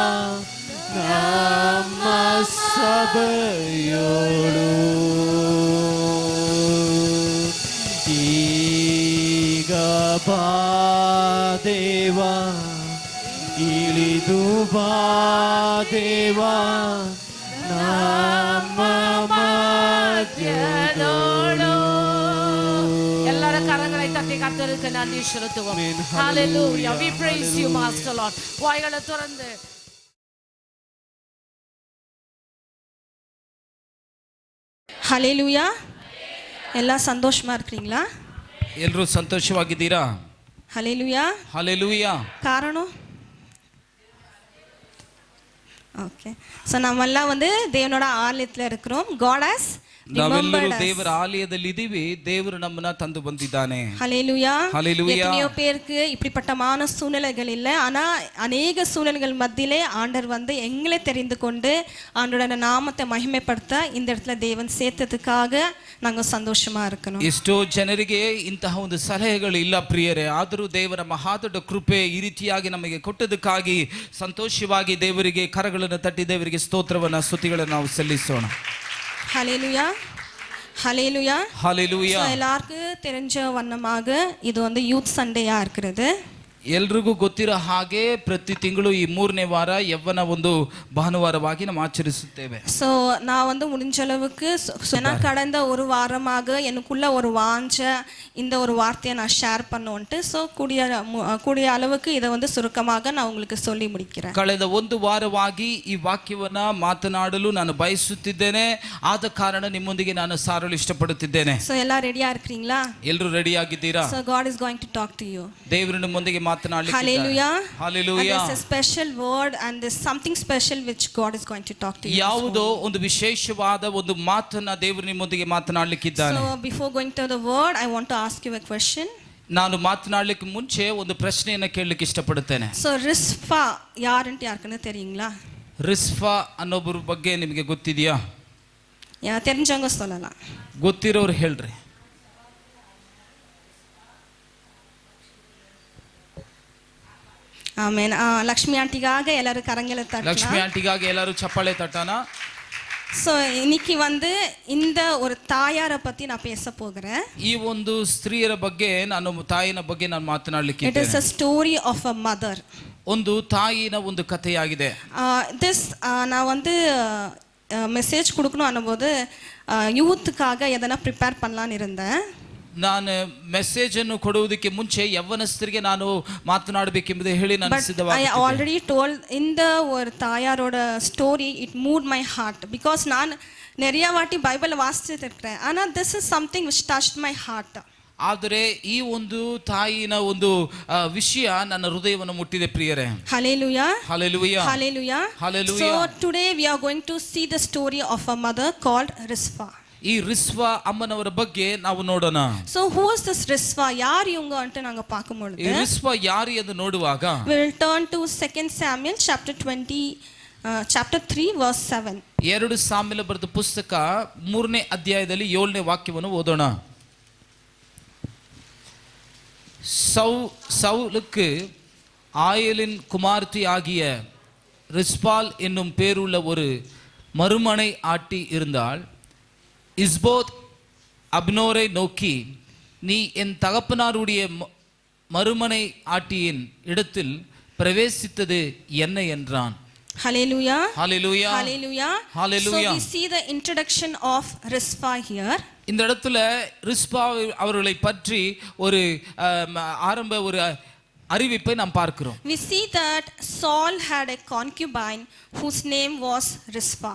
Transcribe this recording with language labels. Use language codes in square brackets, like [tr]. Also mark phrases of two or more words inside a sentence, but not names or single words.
[kn] ನಮ್ಮ ಸಭೆಯೋಳು ಈಗ ಬಾ ದೇವಾ ಇಳಿದು ಬಾ ದೇವಾ ನಮ್ಮ ಮಧ್ಯದೊಳು [ta] ಎಲ್ಲರ ಕರங்களை தட்டி கர்த்தருக்கு நன்றி செலுத்துவோம். Hallelujah. [en] We praise you, Master Lord. [ta] வாய்களை திறந்து Hallelujah. ಎಲ್ಲ ಸಂತೋಷமா இருக்கிறீங்களா? [kn] ಎಲ್ಲರೂ ಸಂತೋಷವಾಗಿದ್ದೀರಾ? [ta] ஹalleluya. ஹalleluya. காரணம் ஓகே. ஸோ நம்மெல்லாம் வந்து தேவனோட ஆலயத்தில் இருக்கிறோம். [en] God has [kn] ನಾವೆಲ್ಲರೂ ದೇವರ ಆಲಯದಲ್ಲಿ ಇದೀವಿ. ದೇವರು ನಮ್ಮನ್ನ ತಂದು ಬಂದಿದ್ದಾನೆ. [ta] ஹalleluya. ஹalleluya. எத்தனையோ பேருக்கு இப்படிப்பட்டமான சூழ்நிலைகள் இல்லை. ஆனா அநேக சூழ்நிலைகள் மத்தியிலே ஆண்டவர் வந்து எங்களை தெரிந்து கொண்டு ஆண்டவரோட நாமத்தை மகிமைப்படுத்த இந்த இடத்துல தேவன் சேர்த்ததுக்காக நாங்கள் சந்தோஷமா இருக்கணும். [kn] ಎಷ್ಟೋ ಜನರಿಗೆ ಇಂತಹ ಒಂದು ಸಲಹೆಗಳು ಇಲ್ಲ ಪ್ರಿಯರೇ. ಆದರೂ ದೇವರ ಮಹಾದೊಡ್ಡ ಕೃಪೆ ಈ ರೀತಿಯಾಗಿ ನಮಗೆ ಕೊಟ್ಟದಕ್ಕಾಗಿ ಸಂತೋಷವಾಗಿ ದೇವರಿಗೆ ಕರಗಳನ್ನು ತಟ್ಟಿ ದೇವರಿಗೆ ಸ್ತೋತ್ರವನ್ನ ಸ್ತುತಿಗಳನ್ನು ನಾವು ಸಲ್ಲಿಸೋಣ. [ta] ஹalleluya. ஹalleluya. ஹalleluya. எல்லாருக்கும் தெரிஞ்ச வண்ணமாக இது வந்து யூத் சண்டேயா இருக்கிறது. [kn] ಎಲ್ರಿಗೂ ಗೊತ್ತಿರೋ ಹಾಗೆ ಪ್ರತಿ ತಿಂಗಳು ಈ 3ನೇ ವಾರ ಯವ್ವನ ಒಂದು ಭಾನುವಾರವಾಗಿ ನಾವು ಆಚರಿಸುತ್ತೇವೆ. [ta] ஸோ நான் வந்து முடிஞ்ச அளவுக்கு கடந்த ஒரு வாரமாக எனக்குள்ள ஒரு வாஞ்சை இந்த ஒரு வார்த்தையை நான் ஷேர் பண்ணுவோன்ட்டு ஸோ கூடிய அளவுக்கு இதை வந்து சுருக்கமாக நான் உங்களுக்கு சொல்லி முடிக்கிறேன். [kn] ಕಳೆದ ಒಂದು ವಾರವಾಗಿ ಈ ವಾಕ್ಯವನ್ನ ಮಾತನಾಡಲು ನಾನು ಬಯಸುತ್ತಿದ್ದೇನೆ. ಆದ ಕಾರಣ ನಿಮ್ಮೊಂದಿಗೆ ನಾನು ಸಾರಲು ಇಷ್ಟಪಡುತ್ತಿದ್ದೇನೆ. [ta] ஸோ எல்லாம் ரெடியா இருக்கிறீங்களா? [kn] ಎಲ್ಲರೂ ರೆಡಿ ಆಗಿದ್ದೀರಾ? [en] So God is going to talk to you. [kn] ದೇವರು ನಿಮ್ಮೊಂದಿಗೆ ಮಾತನಾಡಲಿಕ್ಕೆ [en] Hallelujah. Hallelujah. And there's a special word and there's something special which God is going to talk to you. [kn] ಯಾವುದೋ ಒಂದು ವಿಶೇಷವಾದ ಒಂದು ಮಾತನ್ನ ದೇವರು ನಿಮ್ಮೊಂದಿಗೆ ಮಾತನಾಡಲಿಕ್ಕಿದ್ದಾನೆ. [en] So before going to the word I want to ask you a question. [kn] ನಾನು ಮಾತನಾಡಲಿಕ್ಕೆ ಮುಂಚೆ ಒಂದು ಪ್ರಶ್ನೆಯನ್ನು ಕೇಳಲಿಕ್ಕೆ ಇಷ್ಟಪಡುತ್ತೇನೆ. [ta] So ரிஸ்பா யாருன்னு யாருக்கு தெரியுங்களா? [kn] ರಿಸ್ಫಾ ಅನ್ನೋಬ್ಬರ ಬಗ್ಗೆ ನಿಮಗೆ ಗೊತ್ತಿದೆಯಾ? [ta] தெரிஞ்சவங்க சொல்லலாம். [kn] ಗೊತ್ತಿರೋರು ಹೇಳ್ರಿ. ಆಮೇನ್. [ta] லக்ஷ்மி ஆண்டிக்காக எல்லாரும் கரங்களெல்லாம் ತಟ್ಟலாம். [kn] ಲಕ್ಷ್ಮಿ ಆಂಟಿಗಾಗಿ ಎಲ್ಲರೂ ಚಪ್ಪಾಳೆ ತಟ್ಟಣ. [ta] ஸோ இன்னைக்கு வந்து இந்த ஒரு தாயாரை பத்தி நான் பேச போகிறேன். [kn] ಈ ಒಂದು ಸ್ತ್ರೀಯರ ಬಗ್ಗೆ ನಾನು ತಾಯಿನ ಬಗ್ಗೆ ನಾನು ಮಾತನಾಡಲಿಕ್ಕೆ [en] It is a story of a mother. [kn] ಒಂದು ತಾಯಿನ ಒಂದು ಕಥೆಯಾಗಿದೆ. [ta] நான் வந்து மெசேஜ் கொடுக்கணும் ಅನ್ನೋದು யூத்துக்காக எதனா ப்ரிப்பேர் பண்ணலான்னு இருந்தேன். [kn] ನಾನು ಮೆಸೇಜ್ ಅನ್ನು ಕೊಡುವುದಕ್ಕೆ ಮುಂಚೆ ಯವ್ವನಸ್ಥರಿಗೆ ನಾನು ಮಾತನಾಡಬೇಕೆಂಬುದೇ ಹೇಳಿ ನಾನು ಸಿದ್ಧವಾಗಿದ್ದೆ. [en] I already told [ta] இந்த ஒரு தாயாரோட ஸ்டோரி [en] it moved my heart because [ta] நான் நிறைய வாட்டி பைபிள் வாசிச்சிட்டு இருக்கேன். [en] ஆனா this is something which touched my heart. [kn] ಆದರೆ ಈ ಒಂದು ತಾಯಿನ ಒಂದು ವಿಷಯ ನನ್ನ ಹೃದಯವನ್ನು ಮುಟ್ಟಿದೆ ಪ್ರಿಯರೇ. [en] Hallelujah. Hallelujah. Hallelujah. Hallelujah. So today we are going to see the story of a mother called Rizpah. [kn] ಈ ರಿಸ್ವಾ ಅಮ್ಮನವರ ಬಗ್ಗೆ ನಾವು ನೋಡೋಣ. [en] So who is this Rizpah? [ta] யாரு இவங்க அந்த ನಾங்க ಪಾಕುம்போது [kn] ಈ ರಿಸ್ವಾ ಯಾರು ಎಂದು ನೋಡುವಾಗ [en] we will turn to 2 Samuel chapter 3 verse 7. [kn] 2 ಸಾಮ್ಯಲ ಬರೆದ ಪುಸ್ತಕ 3ನೇ ಅಧ್ಯಾಯದಲ್ಲಿ 7ನೇ ವಾಕ್ಯವನ್ನು ಓದೋಣ. [ta] சவுலுக்கு ஆயலின் குமார்த்தி ஆகிய ரிஸ்பால் என்னும் பேருள்ள ஒரு மறுமனை ஆட்டி இருந்தால் இஸ்போத் அப்னோரை நோக்கி, நீ என் தகப்பனாருடைய மறுமனை ஆட்டியின் இடத்தில் பிரவேசித்தது என்ன என்றான். [en] Hallelujah. Hallelujah. Hallelujah. Hallelujah. So we see the introduction of Rizpah here. [ta] இந்த இடத்துல ரிஸ்பா அவர்களை பற்றி ஒரு ஆரம்ப ஒரு அறிவிப்பை நாம் பார்க்கிறோம். [en] We see that Saul had a concubine whose name was Rizpah.